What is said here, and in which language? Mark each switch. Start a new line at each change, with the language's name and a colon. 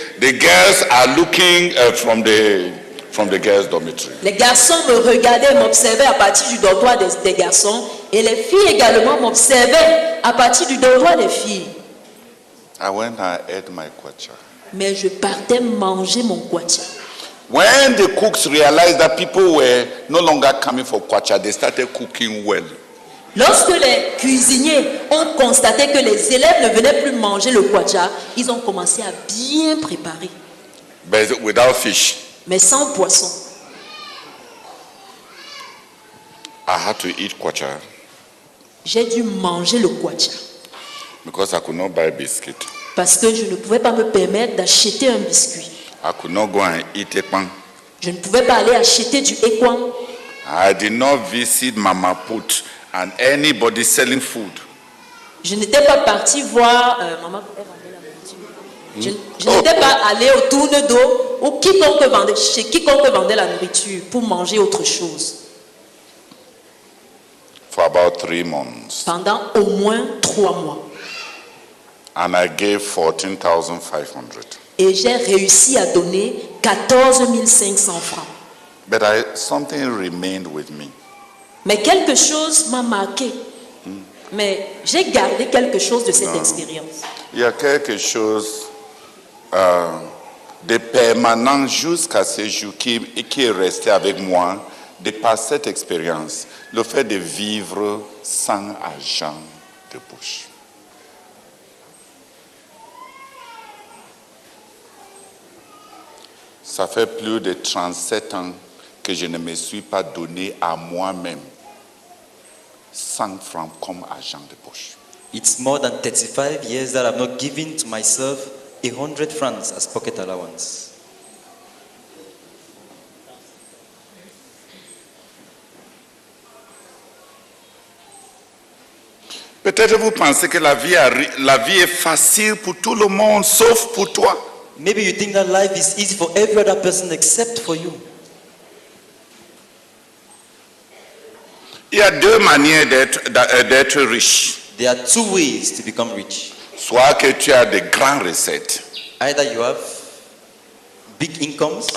English: The girls are looking from the girls' dormitory.
French: Les garçons me regardaient, m'observaient à partir du dortoir des garçons, et les filles également m'observaient à partir du dortoir des filles.
English: I went and ate my kwacha.
French: Mais je partais manger mon kwacha.
English: When the cooks realized that people were no longer coming for kwacha, they started cooking well.
French: Lorsque les cuisiniers ont constaté que les élèves ne venaient plus manger le kwacha, ils ont commencé à bien préparer.
English: But without fish.
French: Mais sans poisson.
English: I had to eat kwacha.
French: J'ai dû manger le kwacha.
English: Because I could not buy biscuit.
French: Parce que je ne pouvais pas me permettre d'acheter un biscuit.
English: I could not go and eat ekpang.
French: Je ne pouvais pas aller acheter du ekwang.
English: I did not visit Mama Put and anybody selling food.
French: Je n'étais pas parti voir maman vendait la nourriture. Je n'étais pas allé au tourne d'eau ou chez quiconque vendait la nourriture pour manger autre chose.
English: For about 3 months.
French: Pendant au moins 3 mois.
English: And I gave 14,500.
French: Et j'ai réussi à donner 14 500 francs.
English: But something remained with me.
French: Mais quelque chose m'a marqué. Mais j'ai gardé quelque chose de cette expérience. Il y a quelque chose de permanent jusqu'à ce jour qui est resté avec moi de par cette expérience. Le fait de vivre sans argent de poche. Ça fait plus de 37 ans que je ne me suis pas donné à moi-même 100 francs comme argent de poche.
English: It's more than 35 years that I've not given to myself 100 francs as pocket allowance.
French: Peut-être vous pensez que la vie est facile pour tout le monde, sauf pour toi.
English: Maybe you think that life is easy for every other person except for you.
French: Il y a 2 manières d'être riche.
English: There are 2 ways to become rich.
French: Soit que tu as de grandes recettes.
English: Either you have big incomes,